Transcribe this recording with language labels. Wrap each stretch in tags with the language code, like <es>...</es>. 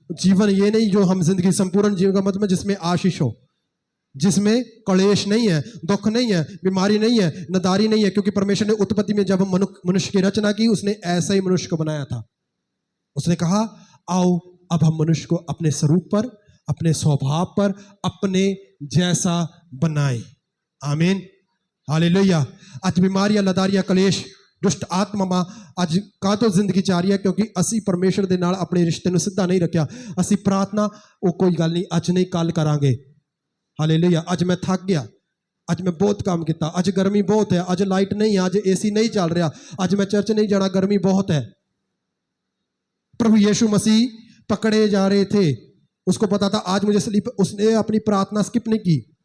<hi>जीवन ये नहीं जो हम जिंदगी, संपूर्ण जीवन का मतलब जिसमें आशीष हो, जिसमें कलेश नहीं है, दुख नहीं है, बीमारी नहीं है, नदारी नहीं है। क्योंकि परमेश्वर ने उत्पत्ति में जब मनुष्य की रचना की, उसने ऐसा ही मनुष्य को बनाया था। उसने कहा आओ अब हम मनुष्य को अपने स्वरूप पर, अपने स्वभाव पर, अपने जैसा बनाए। आमीन, हालेलुया।</hi> <pa>आज बीमारियां, लदारियां, कलेश, दुष्ट आत्मा ਅੱਜ ਕਾਹ ਤੋਂ ਜ਼ਿੰਦਗੀ ਚ ਆ ਰਹੀ ਹੈ? ਕਿਉਂਕਿ ਅਸੀਂ ਪਰਮੇਸ਼ਰ ਦੇ ਨਾਲ ਆਪਣੇ ਰਿਸ਼ਤੇ ਨੂੰ ਸਿੱਧਾ ਨਹੀਂ ਰੱਖਿਆ। ਅਸੀਂ ਪ੍ਰਾਰਥਨਾ ਉਹ ਕੋਈ ਗੱਲ ਨਹੀਂ, ਅੱਜ ਨਹੀਂ ਕੱਲ ਕਰਾਂਗੇ। ਹਾਲੇਲੂਇਆ। ਅੱਜ ਮੈਂ ਥੱਕ ਗਿਆ, ਅੱਜ ਮੈਂ ਬਹੁਤ ਕੰਮ ਕੀਤਾ, ਅੱਜ ਗਰਮੀ ਬਹੁਤ ਹੈ, ਅੱਜ ਲਾਈਟ नहीं है,</pa> <hi>आज एसी नहीं चल रहा,</hi> <pa>आज मैं चर्च नहीं जाना, गर्मी बहुत है।</pa> <hi>प्रभु यीशु मसीह पकड़े जा रहे थे, उसको पता था आज मुझे स्लीप, उसने अपनी प्रार्थना स्किप नहीं की।</hi>